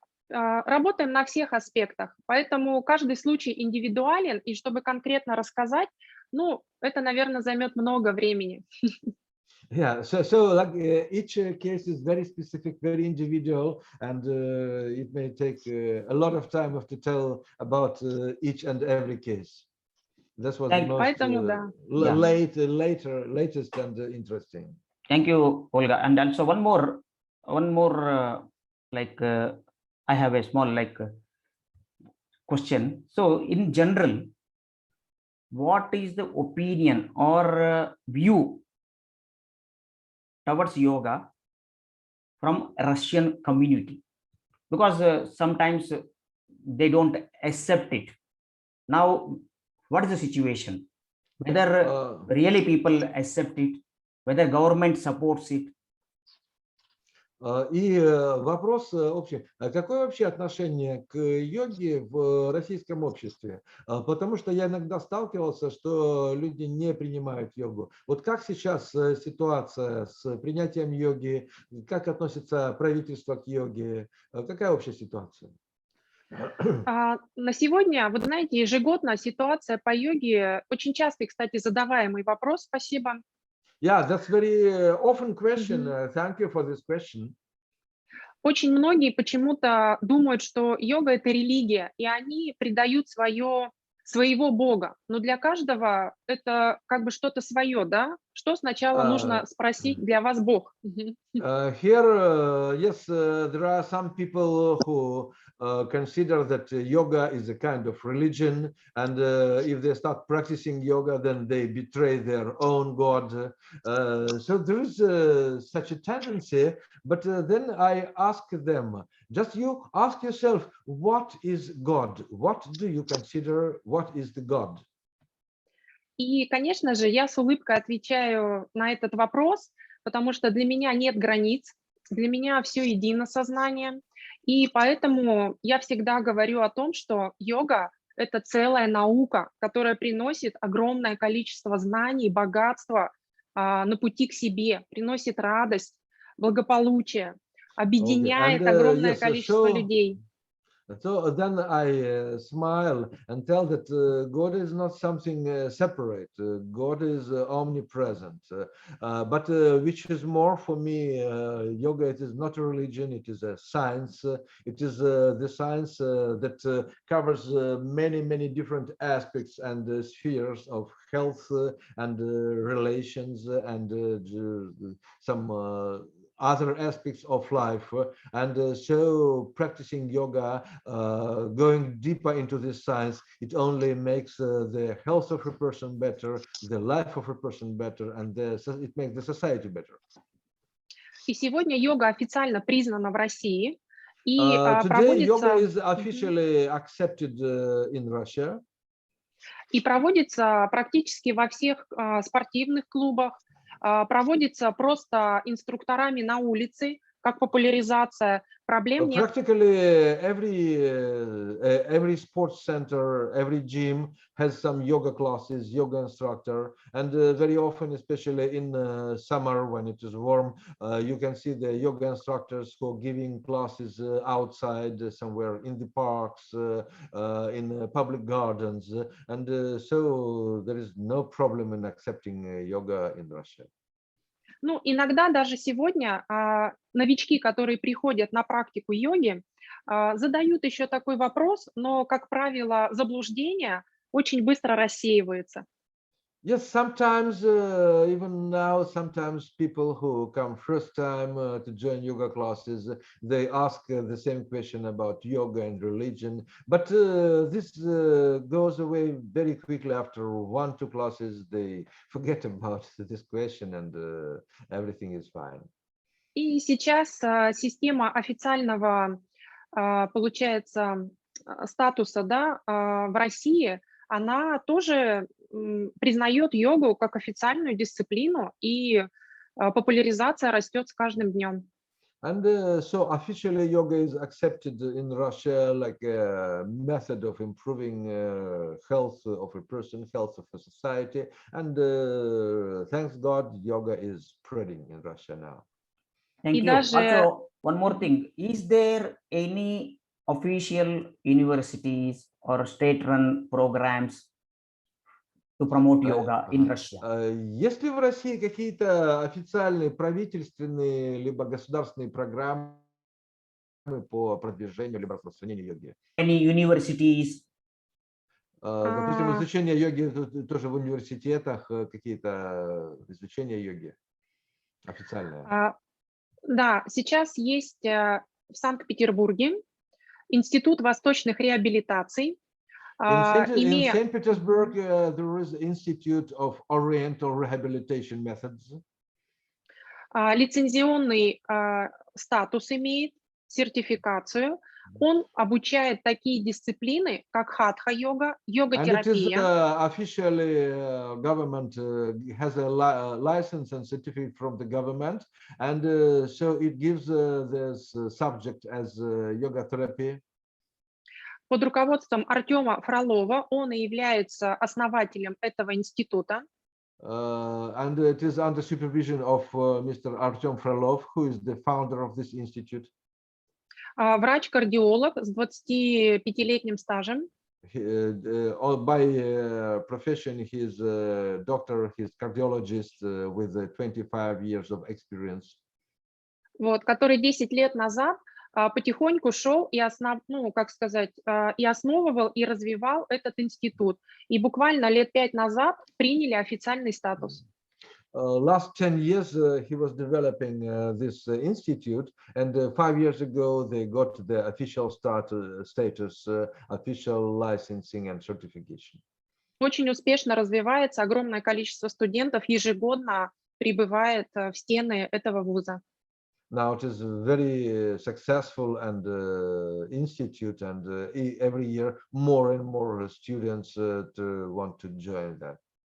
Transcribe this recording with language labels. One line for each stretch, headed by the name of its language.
Russian: Работаем на всех аспектах, поэтому каждый случай индивидуален, и чтобы конкретно рассказать, ну, это, наверное, займет много времени.
English: Yeah, so like each case is very specific, very individual, and it may take a lot of time to tell about each and every case. That's what the most latest and interesting. Thank you, Olga. And also one more like I have a small question. So in general, what is the opinion or view towards yoga from Russian community? Because sometimes they don't accept it. Now, what is the situation? Whether really people accept it, whether government supports it?
Russian: И вопрос общий. Какое вообще отношение к йоге в российском обществе? Потому что я иногда сталкивался, что люди не принимают йогу. Вот как сейчас ситуация с принятием йоги? Как относится правительство к йоге? Какая общая ситуация? На сегодня, вы знаете, ежегодно ситуация по йоге, очень частый, кстати, задаваемый вопрос, спасибо.
English: Yeah, that's very often question. Thank you for this question.
Russian: Очень многие почему-то думают, что йога – это религия, и они придают свое своего Бога. Но для каждого это как бы что-то свое, да? Что сначала нужно спросить для вас Бог?
English: Here, yes, there are some people who consider that yoga is a kind of religion, and if they start practicing yoga, then they betray their own God. So there is such a tendency, but then I ask them, just you ask yourself, what is God? What do you consider, what is the God?
Russian: И, конечно же, я с улыбкой отвечаю на этот вопрос, потому что для меня нет границ, для меня все едино сознание. И поэтому я всегда говорю о том, что йога — это целая наука, которая приносит огромное количество знаний, богатства на пути к себе, приносит радость, благополучие, объединяет огромное количество людей.
English: So then I smile and tell that God is not something separate. God is omnipresent. But which is more for me, yoga, it is not a religion, it is a science. It is the science that covers many, many different aspects and spheres of health and relations and some other aspects of life, and so practicing yoga, going deeper into this science, it only makes the health of a person better, the life of a person better, and it makes the society better.
Russian: И сегодня йога официально признана в России. И
English: today yoga is officially accepted in Russia.
Russian: И проводится практически во всех спортивных клубах, проводится просто инструкторами на улице, как популяризация. Проблем нет.
English: Practically every sports center, every gym has some yoga classes, yoga instructor, and very often, especially in summer when it is warm, you can see the yoga instructors who are giving classes outside somewhere in the parks, in public gardens, and so there is no problem in accepting yoga in Russia.
Russian: Ну, иногда даже сегодня новички, которые приходят на практику йоги, задают еще такой вопрос, но, как правило, заблуждение очень быстро рассеивается.
English: Yes, sometimes even now, sometimes people who come first time to join yoga classes, they ask the same question about yoga and religion, but this goes away very quickly after 1-2 classes. They forget about this question and everything is fine.
Russian: И сейчас система официального, получается, статуса, да, в России, она тоже признает йогу как официальную дисциплину, и популяризация растет с каждым днем.
English: And so officially yoga is accepted in Russia like a method of improving health of a person, health of a society, and thanks God, yoga is spreading in Russia now. Thank
Russian: И
English: you.
Russian: даже-
English: Also, one more thing. Is there any official universities or state-run programs to promote yoga in Russia?
Russian: Есть ли в России какие-то официальные правительственные либо государственные программы по продвижению либо распространению йоги?
English: Any universities?
Russian: Допустим, изучение йоги тоже в университетах, какие-то изучения йоги официальные? Да, сейчас есть в Санкт-Петербурге Институт восточных реабилитаций.
English: In St. Petersburg, there is Institute of Oriental Rehabilitation Methods.
Russian: Лицензионный статус имеет, сертификацию. Он обучает такие дисциплины, как хатха-йога, йога-терапия.
English: And it is officially government has a license and certificate from the government, and so it gives this subject as yoga therapy.
Russian: Под руководством Артема Фролова, он и является основателем этого института.
English: And it is under supervision of Mr. Artem Frolov, who is the founder of this institute.
Russian: Врач-кардиолог с 25-летним стажем.
English: By profession, he is a doctor, he is cardiologist with 25 years of experience.
Russian: Вот, который 10 лет назад потихоньку шел и и основывал, и развивал этот институт. И буквально лет 5 назад приняли официальный статус.
English: Last 10 years, he was developing this institute, and 5 years ago, they got the official status, official licensing and certification.
Russian: Очень успешно развивается, огромное количество студентов ежегодно прибывает в стены этого вуза.
English: Now it is very successful and institute, and every year more and more students want to join that.